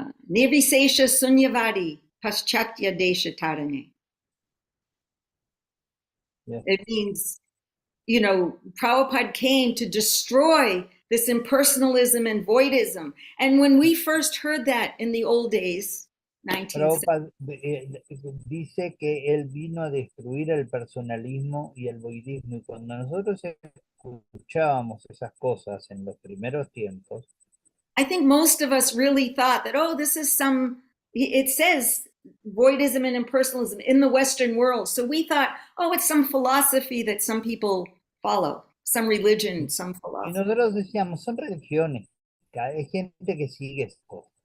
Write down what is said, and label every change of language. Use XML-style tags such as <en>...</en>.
<bn>Nirvisesha sunyavadi paschatya desha tarane.</bn> <en>Yeah. It means, Prabhupada came to destroy this impersonalism and voidism. And when we first heard that in the old days, 1970s,</en> <es>Prabhupada dice que él vino a destruir el personalismo y el voidismo. Y cuando nosotros escuchábamos esas cosas en los primeros tiempos,</es> <en>I think most of us really thought that, it says voidism and impersonalism in the Western world. So we thought, it's some philosophy that some people follow, some religion, some</en> <es>y</es> <en>philosophy.</en> <es>nosotros decíamos, son religiones, hay gente que sigue esto.</es>